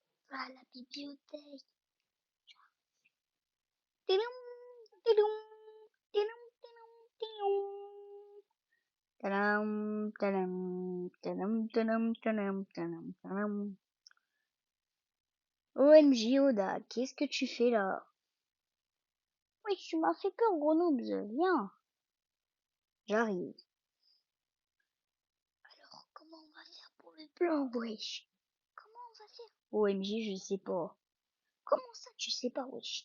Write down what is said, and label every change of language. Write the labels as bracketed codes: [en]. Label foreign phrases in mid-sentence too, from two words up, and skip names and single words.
[fr] à la bibliothèque. Tiloum, tiloum, tiloum, tiloum, tiloum. Tadam, tadam, tadam, tadam, tadam, tadam, tadam. OMJ Oda, qu'est-ce que tu fais là? Oui, tu m'as fait peur, Grenoble, viens. J'arrive. Alors, comment on va faire pour le plan, wesh? Comment on va faire? OMJ, je sais pas. Comment ça, tu sais pas, wesh?